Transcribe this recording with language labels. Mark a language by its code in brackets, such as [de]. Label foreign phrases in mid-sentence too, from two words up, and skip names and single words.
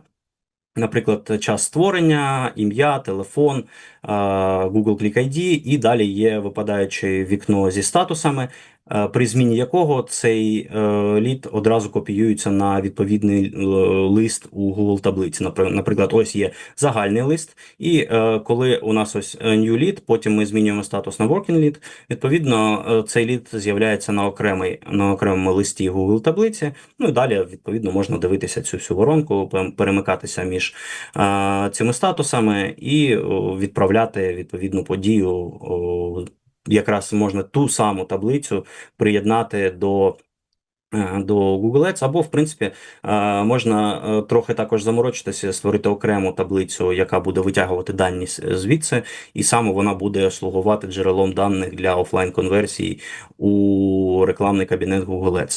[uk] Наприклад, час створення, ім'я, телефон, Google Click ID, і далі є випадаюче вікно зі статусами, при зміні якого цей лід одразу копіюється на відповідний лист у Google таблиці. Наприклад, ось є загальний лист, і коли у нас ось [en] new lead, [uk] потім ми змінюємо статус на [en] working lead, [uk] відповідно цей лід з'являється на окремому листі Google таблиці, ну і далі, відповідно, можна дивитися цю всю воронку, перемикатися між цими статусами і відправляти відповідну подію. Якраз можна ту саму таблицю приєднати до Google Ads, або, в принципі, можна трохи також заморочитися, створити окрему таблицю, яка буде витягувати дані звідси, і саме вона буде слугувати джерелом даних для офлайн-конверсії у рекламний кабінет Google Ads.